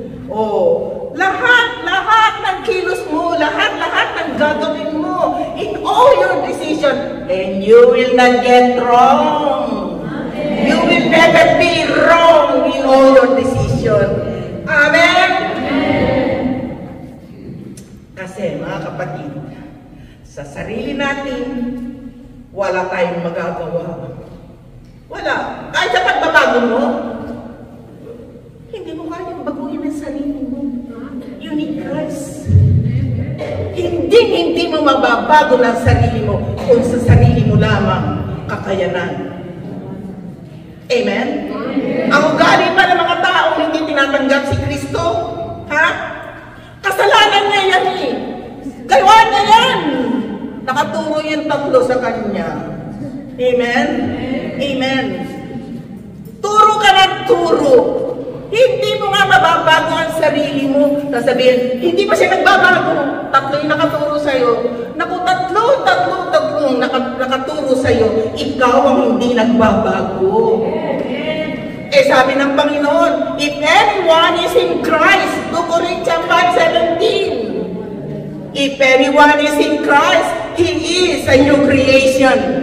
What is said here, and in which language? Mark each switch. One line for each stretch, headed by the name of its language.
English: Oh,
Filipino: lahat ng kilos mo, lahat ng gagawin mo,
English: in all your decision, and you will not get wrong. You will never be wrong in all your decision. Amen?
Filipino: Kasi mga kapatid, sa sarili natin, wala tayong magagawa. Wala. Kahit sa pagbabago mo, hindi mo kayang baguhin ang sarili mo.
English: You need Christ.
Filipino: Hindi mo mababago ng sarili mo kung sa sarili mo lamang kakayanan. Amen? Ang ugali pa ng mga tao hindi tinatanggap si Kristo. Ha? Kasalanan niya yan eh. Gawa niya yan. Nakaturo yung tatlo sa kanya. Amen? Amen. Turo ka ng turo. Hindi mo nga mababago ang sarili mo. Sasabihin, hindi pa siya nagbabago. Tatlo yung nakaturo sa'yo. Naku, tatlong nakaturo sa'yo. Ikaw ang hindi nagbabago. Eh sabi ng Panginoon,
English: if anyone is in Christ,
Filipino: 2 Corinthians 5:17.
English: If anyone is in Christ, he is a new creation.